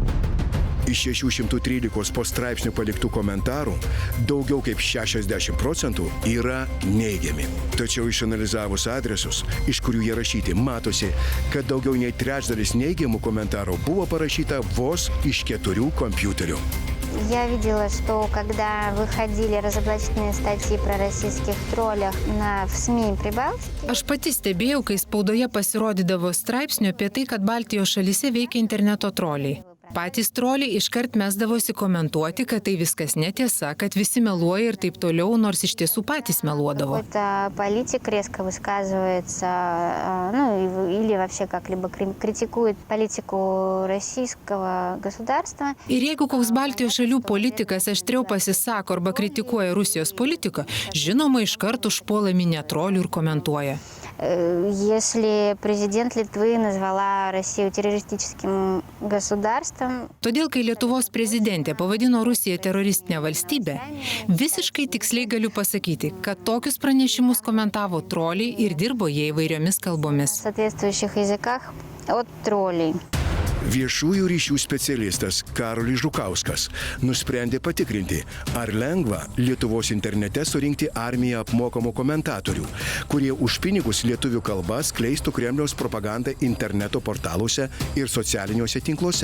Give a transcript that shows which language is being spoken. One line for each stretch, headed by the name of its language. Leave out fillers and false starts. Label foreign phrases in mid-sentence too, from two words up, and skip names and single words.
Lithuanian: Iš 613 po straipsnių paliktų komentarų daugiau kaip 60% yra neigiami. Tačiau išanalizavus adresus, iš kurių jie rašyti, matosi, kad daugiau nei trečdalis neigiamų komentarų buvo parašyta vos iš 4 kompiuterių.
Russian: Я видела, что когда выходили разоблачительные статьи про российских троллях в СМИ Прибалтики...
Lithuanian: Aš pati stebėjau, kai spaudoje pasirodydavo straipsnių apie tai, kad Baltijos šalyse veikia interneto troliai. Patys troliai iškart mesdavosi komentuoti, kad tai viskas netiesa, kad visi meluoja ir taip toliau, nors iš tiesų patys meluodavo.
Russian: Политик резко высказывается, или вообще как-либо критикует политику российского государства.
Lithuanian: Ir jeigu koks Baltijos šalių politikas aštriau pasisako arba kritikuoja Rusijos politiką, žinoma, iškart užpuola minia trolių ir komentuoja.
Russian: Если президент Литвы назвала Россию террористическим государством...
Lithuanian: Todėl, kai Lietuvos prezidentė pavadino Rusiją teroristinę valstybę, visiškai tiksliai galiu pasakyti, kad tokius pranešimus komentavo troliai ir dirbo jie įvairiomis kalbomis.
Russian: В соответствующих языках от троллей.
Lithuanian: Viešųjų ryšių specialistas Karolis Žukauskas nusprendė patikrinti, ar lengva Lietuvos internete surinkti armiją apmokamų komentatorių, kurie už pinigus lietuvių kalba skleistų Kremliaus propagandą interneto portaluose ir socialiniuose tinkluose.